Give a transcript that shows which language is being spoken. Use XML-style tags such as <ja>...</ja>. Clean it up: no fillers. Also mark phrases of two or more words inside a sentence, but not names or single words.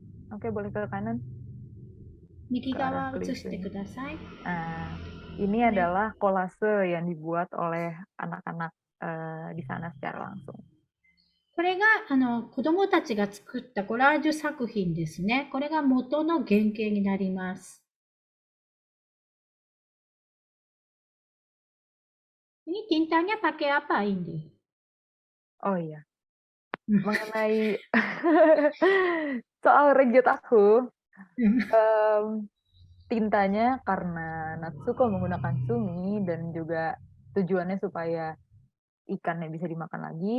<id>Oke, boleh ke kanan.</id> <ja>右</ja> <id>Ke arah</id> <ja>側映して</ja> <id>kelihatan.</id> <ja>ください。</ja> <id>Nah, ini Boleh. adalah kolase yang dibuat oleh anak-anak di sana secara langsung.</id> <ja>これが子供たちが作ったコラージュ作品ですね。これが元の原型になります。</ja> <id>Ini tintanya pakai apa, Indi? Oh iya, mengenai soal reject aku, tintanya karena Natsuko menggunakan sumi dan juga tujuannya supaya ikannya bisa dimakan lagi.</id>